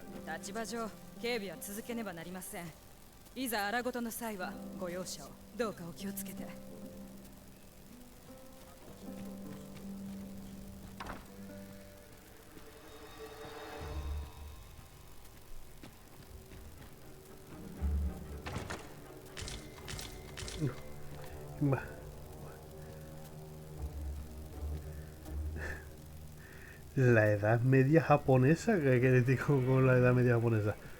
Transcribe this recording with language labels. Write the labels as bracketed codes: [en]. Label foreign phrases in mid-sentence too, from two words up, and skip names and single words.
[ja] 立場上警備は続けねばなりません。いざ荒事の際はご容赦を。どうかお気をつけて。 [es] Ma- La Edad Media japonesa, ¿qué quieres decir con la Edad Media japonesa?